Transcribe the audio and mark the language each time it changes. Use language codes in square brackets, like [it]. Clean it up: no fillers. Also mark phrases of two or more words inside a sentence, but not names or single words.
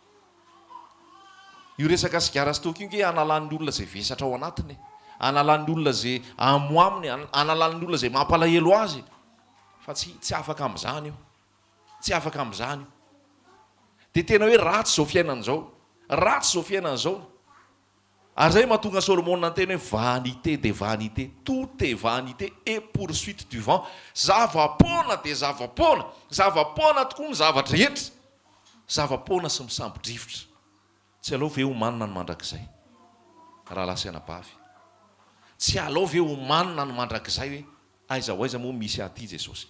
[mg] Io resaka sigara sy toka io ke analan'ny olona izay vesatra ao anatiny, analan'ny olona izay amoaminy, analan'ny olona izay mampalahelo azy. Fa tsy afaka amin'izany io. Tsy afaka amin'izany io. Dia tena hoe ratsy izao fiainana izao. Ratsy izao fiainana izao. Ary zay mahatonga Solomona ny teny hoe [fr] vanité de vanité, tout est vanité et poursuite du vent. [mg] Zava-poana dia zava-poana. Zava-poana tokoa ny zavatra rehetra. Zava-poana sy misambodrivotra. Tsy alao ve ho manina ny mandrakizay raha lasaina bavy. Tsy alao ve ho manina ny mandrakizay hoe aiza ho aiza moa misy aty Jesosy.